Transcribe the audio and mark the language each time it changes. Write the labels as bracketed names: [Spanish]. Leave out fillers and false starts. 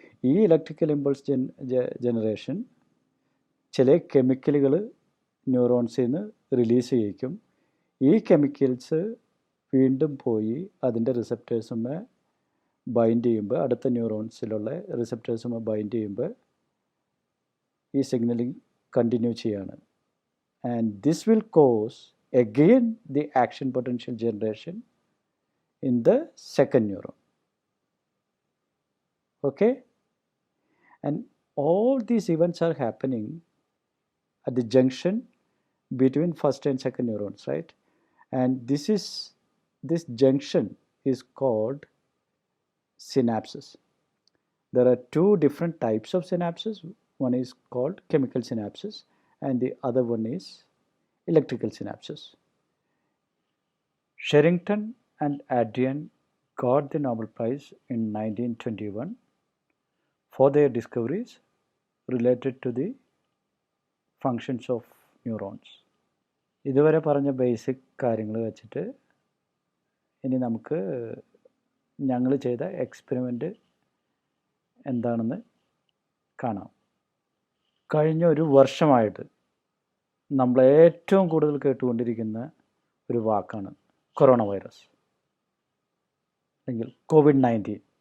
[Malayalam] ഈ electrical impulse generation ചില കെമിക്കലുകൾ ന്യൂറോൺസിൽ നിന്ന് റിലീസ് ചെയ്യിക്കും. ഈ കെമിക്കൽസ് വീണ്ടും പോയി അതിൻ്റെ റിസപ്റ്റേഴ്സുമേ ബൈൻഡ് ചെയ്യുമ്പോൾ, അടുത്ത ന്യൂറോൺസിലുള്ള റിസപ്റ്റേഴ്സുമേ ബൈൻഡ് ചെയ്യുമ്പോൾ ഈ സിഗ്നലിംഗ് കണ്ടിന്യൂ ചെയ്യാണ്. [English] And this will cause again the action potential generation in the second neuron. Okay, and all these events are happening at the junction between first and second neurons, right? And this junction is called synapses. There are two different types of synapses. One is called chemical synapses and the other one is electrical synapses. Sherrington and Adrian got the Nobel Prize in 1921 for their discoveries related to the functions of neurons. [Malayalam] ഇതുവരെ പറഞ്ഞ basic കാര്യങ്ങൾ വെച്ചിട്ട് ഇനി നമുക്ക് ഞങ്ങൾ ചെയ്ത experiment എന്താണെന്ന് കാണാം. കഴിഞ്ഞ ഒരു വർഷമായിട്ട് നമ്മൾ ഏറ്റവും കൂടുതൽ കേട്ടുകൊണ്ടിരിക്കുന്ന ഒരു വാക്കാണ് കൊറോണ വൈറസ് അല്ലെങ്കിൽ COVID-19.